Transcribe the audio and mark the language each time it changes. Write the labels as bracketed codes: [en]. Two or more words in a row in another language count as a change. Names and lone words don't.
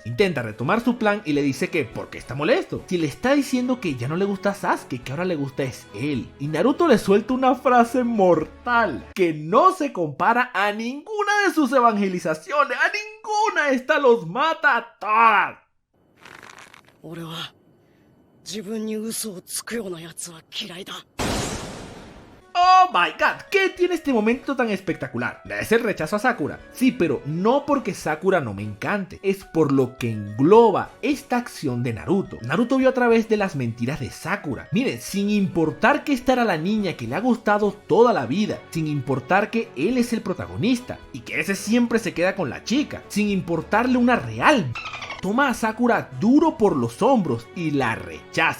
[es] Intenta retomar su plan y le dice que ¿por qué está molesto? Si le está diciendo que ya no le gusta Sasuke, que ahora le gusta es él. Y Naruto le suelta una frase mortal que no se compara a ninguna de sus evangelizaciones, a ninguna. Esta los mata a todas. [ja] 俺は自分に嘘をつくような奴は嫌いだ。 [en] Oh my god, [es] ¿qué tiene este momento tan espectacular? Es el rechazo a Sakura. Sí, pero no porque Sakura no me encante, es por lo que engloba esta acción de Naruto. Naruto vio a través de las mentiras de Sakura. Miren, sin importar que esta era la niña que le ha gustado toda la vida, sin importar que él es el protagonista y que ese siempre se queda con la chica, sin importarle una real, toma a Sakura duro por los hombros y la rechaza.